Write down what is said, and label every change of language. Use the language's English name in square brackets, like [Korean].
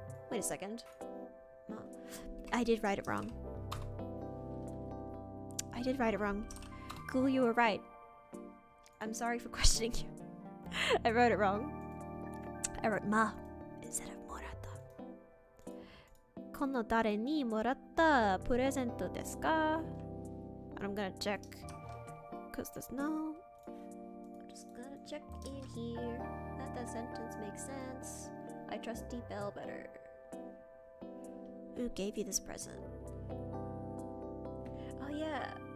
[English] Wait a second. No. I did write it wrong. I did write it wrong. Cool, you were right. I'm sorry for questioning you. I wrote it wrong. I wrote ma instead of moratta. [Japanese] この誰にもらったプレゼントですか? [English] And I'm gonna check. Because there's no... I'm just gonna check in here that that sentence makes sense. I trust derail better. Who gave you this present? Oh yeah.